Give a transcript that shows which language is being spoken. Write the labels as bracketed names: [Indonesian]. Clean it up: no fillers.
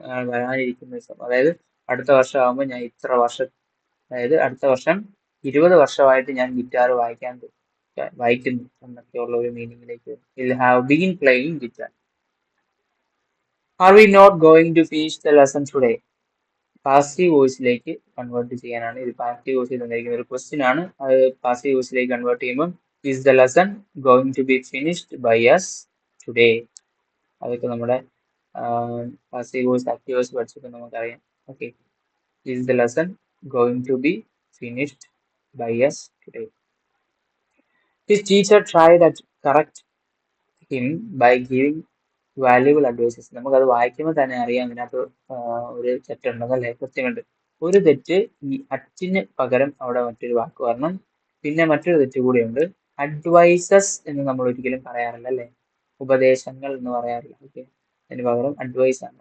[Malayalam] വരാനിരിക്കുന്ന ദിവസം, അതായത് അടുത്ത വർഷം ആകുമ്പോൾ ഞാൻ ഇത്ര വർഷം, അതായത് അടുത്ത വർഷം 20 വർഷമായിട്ട് ഞാൻ ഗിറ്റാർ വായിക്കുന്നു എന്നൊക്കെയുള്ള ഒരു മീനിങ്ങിലേക്ക് [English] will have been playing guitar. Are we not going to finish the lesson today? [Malayalam] Passive വോയിസിലേക്ക് convert ചെയ്യാനാണ്. ഇത് പാസീവ് വോയിസിൽ തന്നിരിക്കുന്ന ഒരു ക്വസ്റ്റ്യൻ ആണ്. അത് പാസീവ് വോയിസിലേക്ക് കൺവേർട്ട് ചെയ്യുമ്പോൾ [English] is the lesson going to be finished by us today? [Malayalam] അതൊക്കെ നമ്മുടെ പാസീവ് വോയിസ് ആക്റ്റീവ് വോയിസ് പഠിച്ചപ്പോൾ നമുക്കറിയാം. [English] Okay, is the lesson going to be finished by us today? His teacher tried to correct him by giving valuable advices. [Malayalam] നമുക്കത് വായിക്കുമ്പോൾ തന്നെ അറിയാം അതിനകത്ത് ഒരു തെറ്റുണ്ടെന്നല്ലേ. കൃത്യമുണ്ട്. ഒരു തെറ്റ്, ഈ അറ്റിന് പകരം അവിടെ മറ്റൊരു വാക്ക് വരണം. പിന്നെ മറ്റൊരു തെറ്റ് കൂടിയുണ്ട്. അഡ്വൈസസ് എന്ന് നമ്മൾ ഒരിക്കലും പറയാറില്ല അല്ലേ? ഉപദേശങ്ങൾ എന്ന് പറയാറില്ല. ഓക്കെ, അതിന് പകരം അഡ്വൈസ് ആണ്.